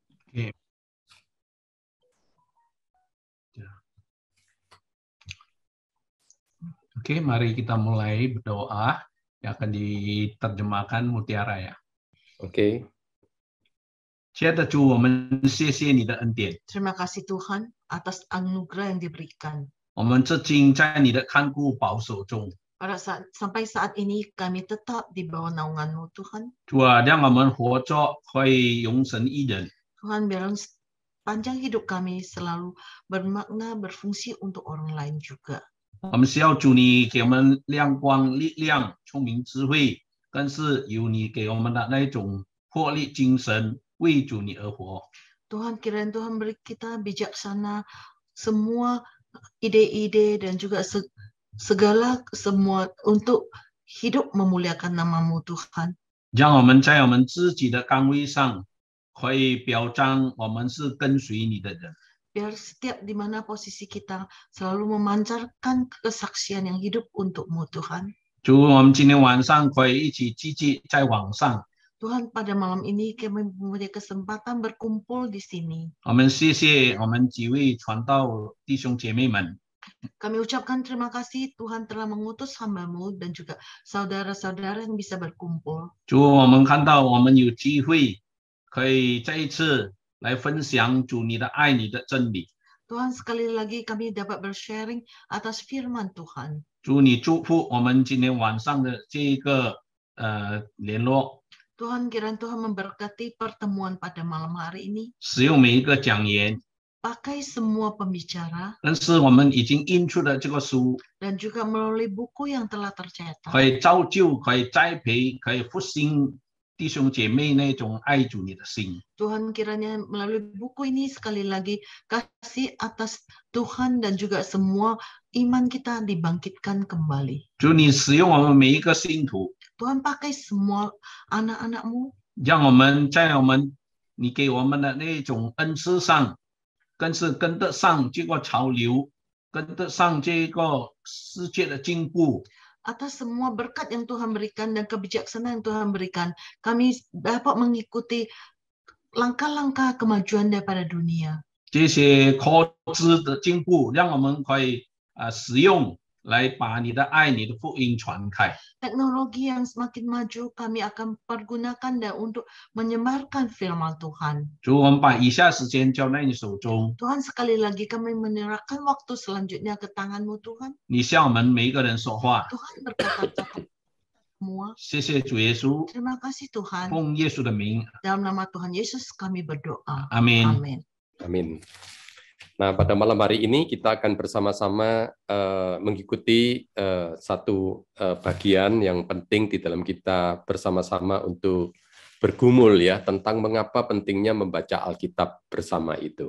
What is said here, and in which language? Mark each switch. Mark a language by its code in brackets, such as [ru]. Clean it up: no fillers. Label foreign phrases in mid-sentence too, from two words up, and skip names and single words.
[id] Oke. Oke, mari kita mulai berdoa yang akan diterjemahkan Mutiara ya. Oke. [zh] 亲爱的主，我们谢谢你的恩典。 [id] Terima kasih Tuhan atas anugerah yang diberikan. [zh] 我们至今在你的看顾保守中， [id] Sampai saat ini kami tetap di bawah naungan-Mu Tuhan. [zh] 主啊，让我们活着可以容神一人。 [id] Tuhan biarlah panjang hidup kami selalu bermakna berfungsi untuk orang lain juga. [zh] 我们需要主你给我们亮光、力量、聪明、智慧，更是有你给我们的那种魄力、精神，为主你而活。 [id] Tuhan, kiranya Tuhan beri kita bijaksana, semua ide-ide dan juga segala semua untuk hidup memuliakan nama-Mu Tuhan. [zh] 让我们在我们自己的岗位上，可以表彰我们是跟随你的人。 [id] Biar setiap di mana posisi kita selalu memancarkan kesaksian yang hidup untuk-Mu Tuhan. [zh] 主，我们今天晚上可以一起聚集在网上。 [id] Tuhan, pada malam ini kami mempunyai kesempatan berkumpul di sini. [zh] 我们谢谢我们几位传道弟兄姐妹们。 [id] Kami ucapkan terima kasih Tuhan telah mengutus hamba-Mu dan juga saudara-saudara yang bisa berkumpul. [zh] 主，我们看到我们有机会可以再一次来分享主你的爱、你的真理。 [id] Tuhan, sekali lagi kami dapat bersharing atas firman Tuhan. [zh] 主，你祝福我们今天晚上的这一个联络， [id] Tuhan, kiranya Tuhan memberkati pertemuan pada malam hari ini. [zh] 使用每一个讲员， [id] Pakai semua pembicara [zh] 但是我们已经印出的这个书， [id] dan juga melalui buku yang telah tercetak. [zh] 可以造就、可以栽培、可以复兴弟兄姐妹那种爱主你的心。 [id] Tuhan, kiranya melalui buku ini sekali lagi kasih atas Tuhan dan juga semua iman kita dibangkitkan kembali. [zh] 主，你使用我们每一个信徒， [id] Tuhan, pakai semua anak-anak-Mu [zh] 让我们在你给我们的那种恩赐上，更是跟得上这个潮流，跟得上这个世界的进步。 [id] atas semua berkat yang Tuhan berikan dan kebijaksanaan yang Tuhan berikan. Kami dapat mengikuti langkah-langkah kemajuan daripada dunia. [zh] 这些科技的进步，让我们可以使用来把你的爱、你的福音传开。 [id] Teknologi yang semakin maju kami akan pergunakan dan untuk menyebarkan firman Tuhan. [zh] 主，我们把以下时间交在你手中， [id] Tuhan, sekali lagi kami menyerahkan waktu selanjutnya ke tangan-Mu Tuhan. [zh] 你向我们每一个人说话。 [id] Tuhan berkata-kata semua. [zh] 谢谢主耶稣， [id] Terima kasih Tuhan. [zh] 奉耶稣的名， [id] Dalam nama Tuhan Yesus kami berdoa. [zh] 阿门。 [id] Amin. Amin. Nah, pada malam hari ini kita akan bersama-sama mengikuti satu bagian yang penting di dalam kita bersama-sama untuk bergumul ya tentang mengapa pentingnya membaca Alkitab bersama itu.